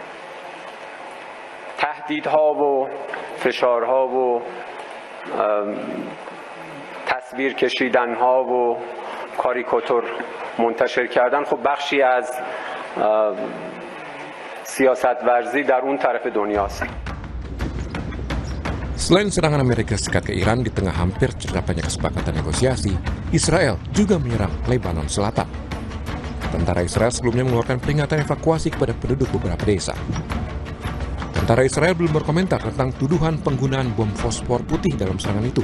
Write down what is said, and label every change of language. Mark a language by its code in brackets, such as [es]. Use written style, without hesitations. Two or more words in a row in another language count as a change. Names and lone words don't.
[fa] تهدیدها و فشارها و تصویر کشیدنها و کاریکاتور منتشر کردن خب بخشی از سیاست ورزی در اون طرف دنیاست. [id] Selain serangan Amerika Serikat ke Iran di tengah hampir tercapainya kesepakatan negosiasi, Israel juga menyerang Lebanon Selatan. Tentara Israel sebelumnya mengeluarkan peringatan evakuasi kepada penduduk beberapa desa. Tentara Israel belum berkomentar tentang tuduhan penggunaan bom fosfor putih dalam serangan itu.